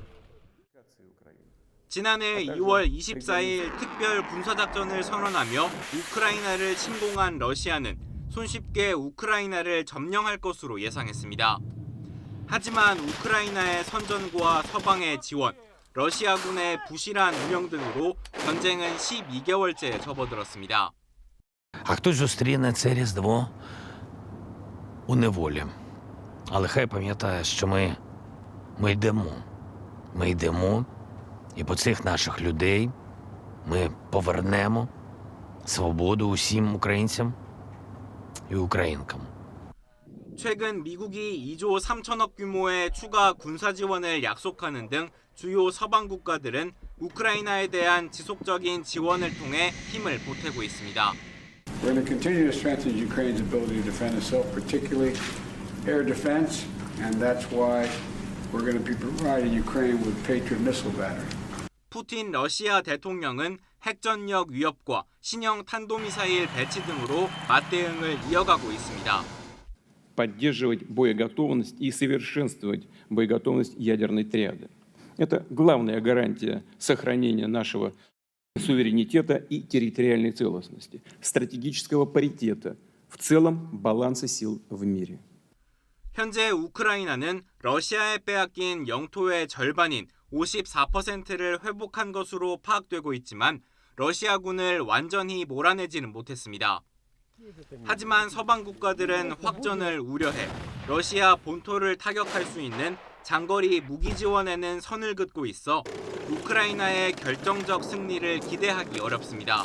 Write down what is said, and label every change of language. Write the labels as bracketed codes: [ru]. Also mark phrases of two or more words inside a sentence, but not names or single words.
[ko] 지난해 2월 24일 특별 군사작전을 선언하며 우크라이나를 침공한 러시아는 손쉽게 우크라이나를 점령할 것으로 예상했습니다. 하지만 우크라이나의 선전과 서방의 지원, 러시아군의 부실한 운영 등으로 전쟁은 12개월째 접어들었습니다. [uk] А хтось зустріне це Різдво у неволі. Але хай пам'ятає, що ми йдемо. Ми йдемо, і по цих наших людей ми повернемо свободу усім українцям і українкам. [ko] 최근 미국이 2조 3천억 규모의 추가 군사 지원을 약속하는 등 주요 서방 국가들은 우크라이나에 대한 지속적인 지원을 통해 힘을 보태고 있습니다. [en] We're going to continue to strengthen Ukraine's ability to defend itself, particularly air defense, and that's why we're going to be providing Ukraine with Patriot missile battery. [ko] 푸틴 러시아 대통령은 핵전력 위협과 신형 탄도미사일 배치 등으로 맞대응을 이어가고 있습니다. [ru] Поддерживать боеготовность и совершенствовать боеготовность ядерной триады. Это главная гарантия сохранения нашего суверенитета и территориальной целостности, стратегического паритета, в целом баланса сил в мире. [ko] 현재 우크라이나는 러시아에 빼앗긴 영토의 절반인 54%를 회복한 것으로 파악되고 있지만 러시아군을 완전히 몰아내지는 못했습니다. 하지만 서방 국가들은 확전을 우려해 러시아 본토를 타격할 수 있는 장거리 무기 지원에는 선을 긋고 있어 우크라이나의 결정적 승리를 기대하기 어렵습니다.